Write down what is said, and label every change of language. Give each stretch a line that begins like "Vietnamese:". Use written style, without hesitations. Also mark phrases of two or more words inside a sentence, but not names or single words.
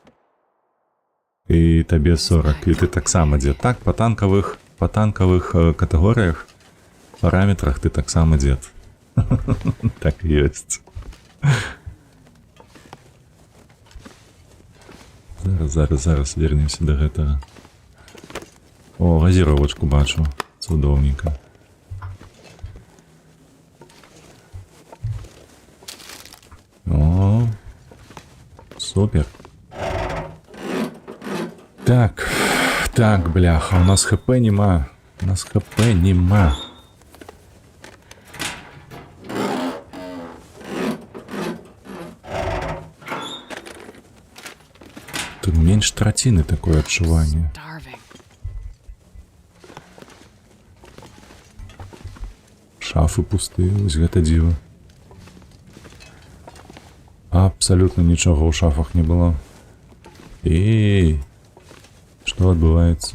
Belarusian: І табе 40, і ты таксама дзед. Так, па танкавых катэгорыях, параметрах ты таксама дзед. Так і ёсць. Зараз вернемся да гэтага. О, газіровачку бачу. Цудоўненька. О, супер. Так, бляха, у нас хп нема. Тут менш траціны такое адчуванне. Шафы пустыя, вось гэта дзіва. Абсалютна нічога ў шафах не было. Эй, што адбываецца?